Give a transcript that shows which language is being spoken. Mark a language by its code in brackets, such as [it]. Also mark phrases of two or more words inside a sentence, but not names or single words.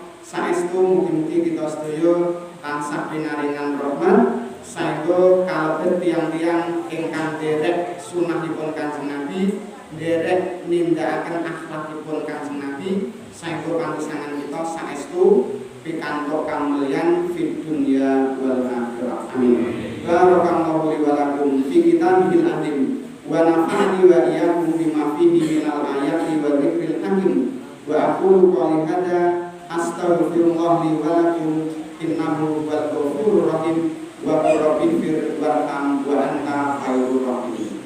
[jv] Saestu mugi-mugi kita sedaya tansah pinaringan rahmat saengga kalebet tiyang-tiyang ingkang nderek sunahipun Kanjeng Nabi, nderek nindakaken akhlakipun Kanjeng Nabi, saengga panggesangan kita saestu pikantuk kamulyan [ar] في الدنيا والآخرة. [jv] Amin. [ar] بارك الله لي ولكم في الكتاب العظيم ونفعني وإياكم بما فيه من الآيات والذكر الحكيم وأقول قولي هذا أستغفر الله لي ولكم إنه هو الغفور الرحيم ورب الرحم وأنت خير الراحمين.